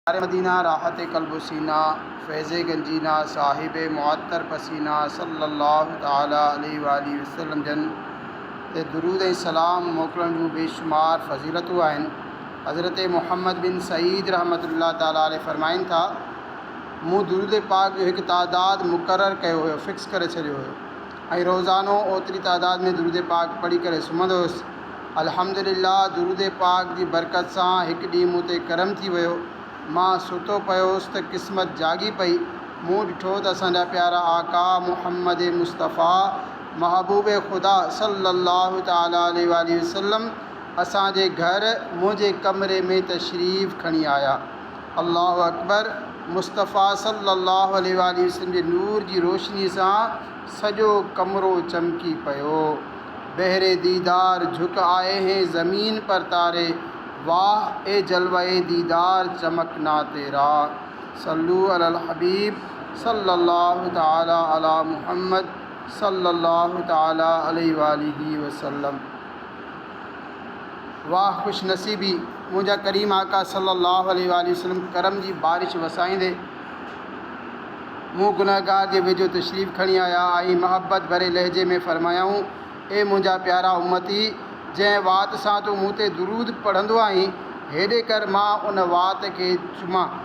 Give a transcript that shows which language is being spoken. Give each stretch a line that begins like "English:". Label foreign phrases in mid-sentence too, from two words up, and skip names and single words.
Sindhi: मदीना राहत कल्ब सीना फैज़ गंजीना साहिब मुअत्तर पसीना
Arabic: صلى الله تعالى عليه وآله وسلم
Sindhi: जन ते दुरूद ऐं सलाम मोकिलण जूं बेशुमार फ़ज़ीलतूं आहिनि। हज़रत मुहम्मद बिन सईद
Arabic: رحمة الله تعالى عليه
Sindhi: फ़रमाइनि था, मूं दुरूद पाक जो हिकु तादाद मुक़ररु कयो हुयो, फ़िक्स करे छॾियो हुयो ऐं रोज़ानो ओतिरी तादाद में दुरूद पाक पढ़ी करे सुम्हंदो हुयुसि। अल्हम्दुलिल्लाह, दुरूद पाक जी बरकत सां हिकु ॾींहुं मूं ते करम थी वियो। मां सुतो पियोसि त क़िस्मत जागी पई। मूं ॾिठो त असांजा प्यारा आका मुहम्मद मुस्तफ़ा महबूब ख़ुदा
Arabic: صلى الله تعالى عليه وآله وسلم
Sindhi: असांजे घर मुंहिंजे कमरे में तशरीफ़ खणी आया।
Arabic: الله أكبر.
Sindhi: मुस्तफ़ा
Arabic: صلى الله عليه وآله وسلم
Sindhi: जे नूर जी रोशनी सां सॼो कमरो चमकी पियो।
Urdu: بحرِ دیدار جھک آئے ہیں زمیں پر تارے، واہ اے جلوۂ دیدار چمکنا تیرا.
Arabic: صلوا على الحبيب صلى الله تعالى على محمد صلى الله تعالى عليه وآله وسلم.
Sindhi: वाह खुश नसीबी, मुंहिंजा करीम आका
Arabic: صلى الله عليه وآله وسلم
Sindhi: करम जी बारिश वसाईंदे मूं गुनहगार जे वेझो तशरीफ़ खणी आया ऐं महबत भरे लहजे में फ़रमायाऊं, ए मुंहिंजा प्यारा उम्मती, जंहिं वात सां तूं मूं ते दुरूद पढ़ंदो आहीं, हेॾे कर मां उन वात खे चुमां।